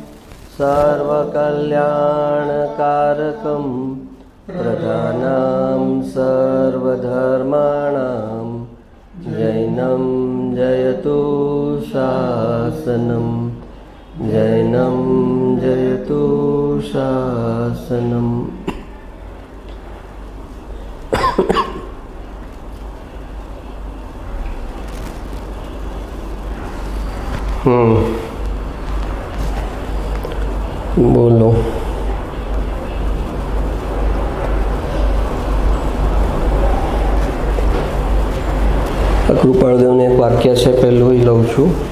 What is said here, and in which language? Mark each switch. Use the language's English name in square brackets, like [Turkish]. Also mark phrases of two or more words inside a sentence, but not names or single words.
[Sanskrit] सर्वकल्याणकारकम प्रधानां सर्वधर्माणां जैनं जयतु शासनं जैनं जयतु शासनं। [Hindi] बोलो। [Gujarati] કૃપાળદેવનું એક વાક્ય છે, પહેલું લઉં છું।